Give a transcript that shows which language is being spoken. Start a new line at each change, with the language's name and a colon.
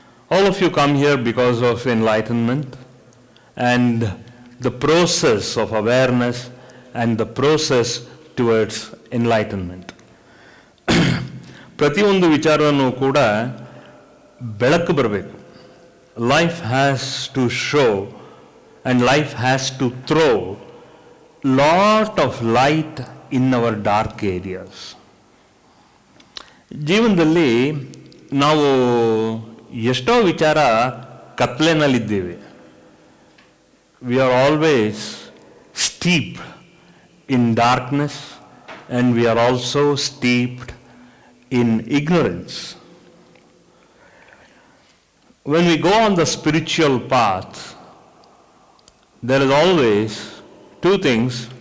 English: All of you come here because of enlightenment and the process of awareness and the process towards enlightenment.
Kannada: ಪ್ರತಿಯೊಂದು ವಿಚಾರವನ್ನು ಕೂಡ ಬೆಳಕು ಬರಬೇಕು.
English: Life has to show and life has to throw lot of light in our dark areas.
Kannada: ಜೀವನದಲ್ಲಿ ನಾವು ಎಷ್ಟೋ ವಿಚಾರ ಕತ್ಲೆನಲ್ಲಿದ್ದೇವೆ.
English: We are always steeped in darkness and we are also steeped in ignorance. When we go on the spiritual path, there is always 2 things.